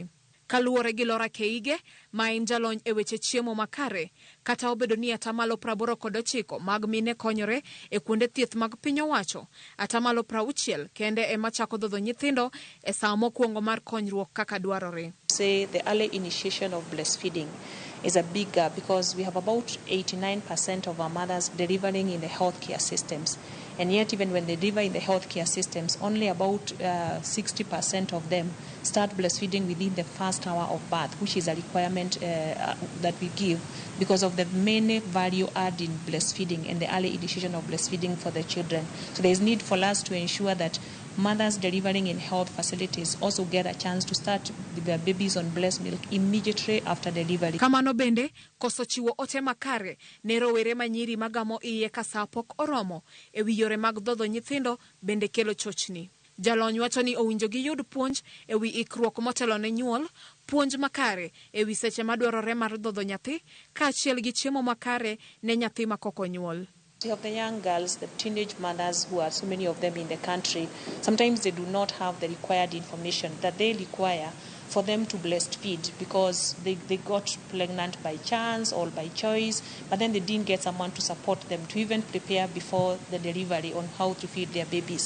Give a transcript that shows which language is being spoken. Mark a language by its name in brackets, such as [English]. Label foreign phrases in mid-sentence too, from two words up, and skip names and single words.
[Luo (Kenya and Tanzania)] Kaluwore gi Lora Keige, ma en jalony e weche chiemo makare, kata obedo ni 89% mag mine konyore e kuonde thieth mag piny owacho, 60% kende ema chako dhodho nyithindo e saa mokwongo mar konyruok kaka dwarore. [English] Say the early initiation of breastfeeding is a big gap because we have about 89% of our mothers delivering in the healthcare systems. And yet, even when they deliver in the healthcare systems, only about 60% of them start breastfeeding within the first hour of birth, which is a requirement that we give because of the many value add in breastfeeding and the early initiation of breastfeeding for the children. So there is need for us to ensure that mothers delivering in health facilities also get a chance to start their babies on breast milk immediately after delivery. [Luo (Kenya and Tanzania)] Kamano bende, koso chiwo ote makare ne rowere manyiri magamo iye ka saa pok oromo e wi yore mag dhodho nyithindo bende kelo chochni. Jalony wacho ni owinjo giyud puonj e wi ikruok motelo ne nyuol, puonj makare e wi seche madwarore mar dhodho nyathi, kaachiel gi chiemo makare ne nyathi makoko nyuol. [English] Of the young girls, the teenage mothers who are so many of them in the country, sometimes they do not have the required information that they require for them to breastfeed because they got pregnant by chance or by choice, but then they didn't get someone to support them to even prepare before the delivery on how to feed their babies.